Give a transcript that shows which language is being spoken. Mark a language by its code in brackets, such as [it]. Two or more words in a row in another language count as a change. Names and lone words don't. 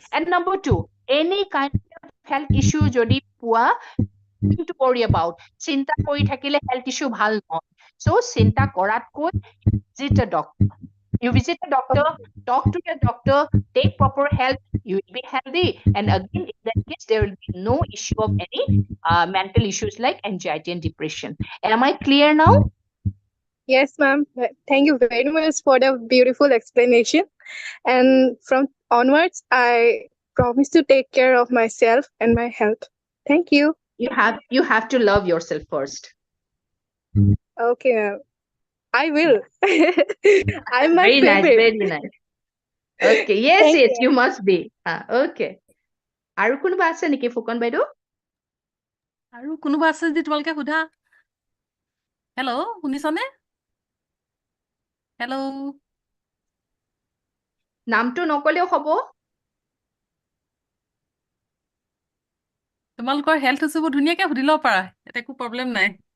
[en] And number 2, any kind of health issue [as] যদি পোৱা, [en] to worry about. [as] চিন্তা কৰি থাকিলে [en] health issue [as] ভাল নহয়। So চিন্তা কৰাতকৈ [en] visit a doctor. You visit a doctor, talk to your doctor, take proper help, you will be healthy. And again, in that case, there will be no issue of any mental issues like anxiety and depression. Am I clear now? Yes, ma'am. Thank you very much for the beautiful explanation. And from onwards, I promise to take care of myself and my health. Thank you. You have to love yourself first. Okay, ma'am. I will. I'm my Very nice, favorite. very nice. Okay, yes, Thank yes, you must be. [as] Okay. আৰু কোনোবা আছে নেকি ফুকন বাইদেউ? আৰু কোনোবা আছে যদি তোমালোকে সোধা। হেল্ল', শুনিছনে? হেল্ল', নামটো নকলেও হ'ব। তোমালোকৰ [en] health issueবোৰ [as] ধুনীয়াকৈ সুধি ল'ব পাৰা, ইয়াত একো প্ৰব্লেম নাই।